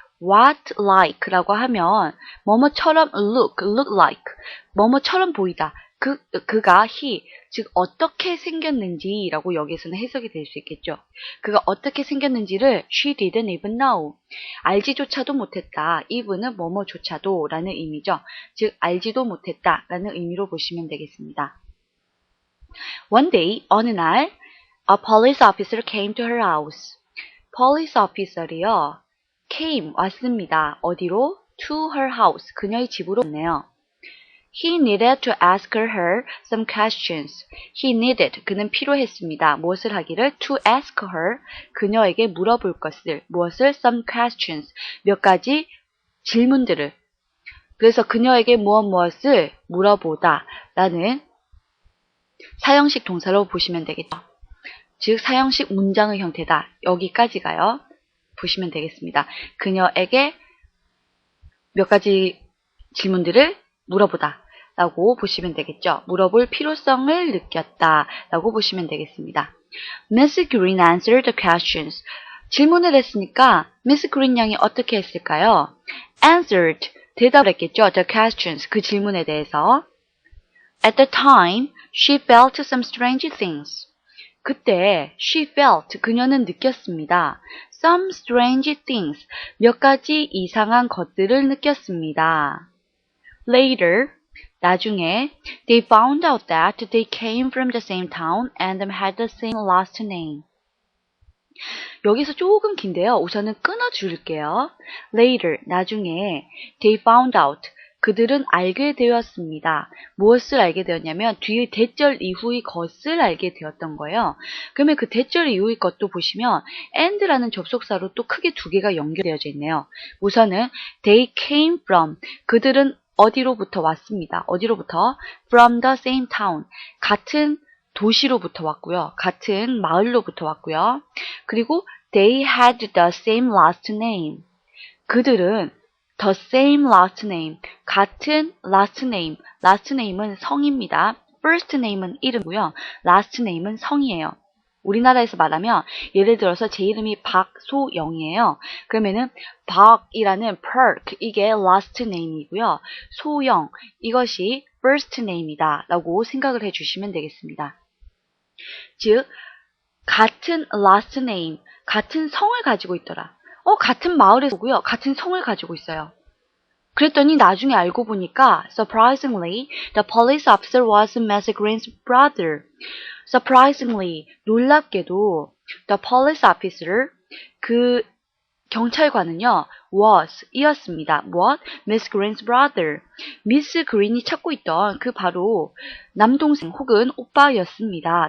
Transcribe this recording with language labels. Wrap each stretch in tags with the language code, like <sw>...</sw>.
<ko>What like 라고 하면 뭐뭐처럼</ko> <en>look like.</en> <ko>뭐뭐처럼 보이다. 그가 he, 즉 어떻게 생겼는지 라고 여기에서는 해석이 될 수 있겠죠. 그가 어떻게 생겼는지를</ko> <en>she didn't even know.</en> <ko>알지조차도 못했다. even은 뭐뭐조차도 라는 의미죠. 즉 알지도 못했다 라는 의미로 보시면 되겠습니다.</ko> <en>One day,</en> <ko>어느 날</ko> <en>a police officer came to her house.</en> <ko>police officer이요. came, 왔습니다. 어디로? to her house, 그녀의 집으로 왔네요.</ko> <en>He needed to ask her some questions. He needed,</en> <ko>그는 필요했습니다. 무엇을 하기를?</ko> <en>To ask her,</en> <ko>그녀에게 물어볼 것을. 무엇을?</ko> <en>Some questions,</en> <ko>몇 가지 질문들을. 그래서 그녀에게 무엇을 물어보다 라는 사형식 동사로 보시면 되겠죠. 즉 사형식 문장의 형태다. 여기까지가요. 보시면 되겠습니다. 그녀에게 몇 가지 질문들을 물어보다 라고 보시면 되겠죠. 물어볼 필요성을 느꼈다 라고 보시면 되겠습니다.</ko> <en>Miss Green answered the questions.</en> <ko>질문을 했으니까 Miss Green 양이 어떻게 했을까요? Answered, 대답을 했겠죠.</ko> <en>The questions,</en> <ko>그 질문에 대해서.</ko> <en>At the time, she felt some strange things.</en> <ko>그때</ko> <en>she felt,</en> <ko>그녀는 느꼈습니다.</ko> <en>Some strange things,</en> <ko>몇 가지 이상한 것들을 느꼈습니다.</ko> <en>Later,</en> <ko>나중에</ko> <en>they found out that they came from the same town and had the same last name.</en> <ko>여기서 조금 긴데요. 우선은 끊어줄게요. Later, 나중에</ko> <en>they found out,</en> <ko>그들은 알게 되었습니다. 무엇을 알게 되었냐면 뒤의 대절 이후의 것을 알게 되었던 거예요. 그러면 그 대절 이후의 것도 보시면 and라는 접속사로 또 크게 두 개가 연결되어져 있네요. 우선은</ko> <en>they came from,</en> <ko>그들은 어디로부터 왔습니다. 어디로부터?</ko> <en>From the same town.</en> <ko>같은 도시로부터 왔고요. 같은 마을로부터 왔고요.</ko> <en>그리고 they had the same last name.</en> <ko>그들은</ko> <en>the same last name.</en> <ko>같은 last name. last name은 성입니다. first name은 이름이고요. last name은 성이에요. 우리나라에서 말하면 예를 들어서 제 이름이 박소영이에요. 그러면은 박이라는 perk, 이게 last name이고요. 소영, 이것이 first name이다 라고 생각을 해주시면 되겠습니다. 즉 같은 last name, 같은 성을 가지고 있더라. 같은 마을에서 오고요. 같은 성을 가지고 있어요. 그랬더니 나중에 알고 보니까</ko> <en>surprisingly, the police officer was Miss Green's brother.</en> <ko>Surprisingly, 놀랍게도</ko> <en>the police officer,</en> <ko>그 경찰관은요, was, 이었습니다.</ko> <en>무엇? Miss Green's brother.</en> <ko>미스 그린이 찾고 있던 그 바로 남동생 혹은 오빠였습니다.</ko>